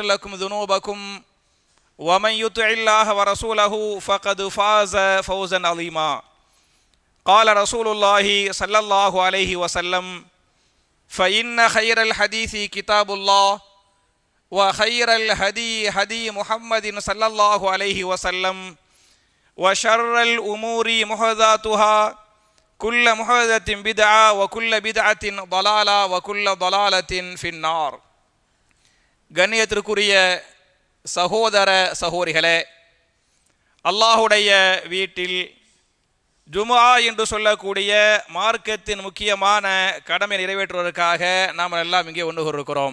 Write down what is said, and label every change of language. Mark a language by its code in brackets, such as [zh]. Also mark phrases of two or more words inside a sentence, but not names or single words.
[ar] لكم ذنوبكم ومن يطع الله ورسوله فقد فاز فوزا عظيما قال رسول الله صلى الله عليه وسلم فإن خير الحديث كتاب الله وخير الهدي هدي محمد صلى الله عليه وسلم وشر الأمور محدثاتها كل محدثة بدعة وكل بدعة ضلالة وكل ضلالة في النار. [ta] கண்ணியத்திற்குரிய சகோதர சகோதரிகளே, அல்லாஹுடைய வீட்டில் ஜும்ஆ என்று சொல்லக்கூடிய மார்க்கத்தின் முக்கியமான கடமை நிறைவேற்றுவதற்காக நாம் எல்லாம் இங்கே ஒன்று கூறுகிறோம்.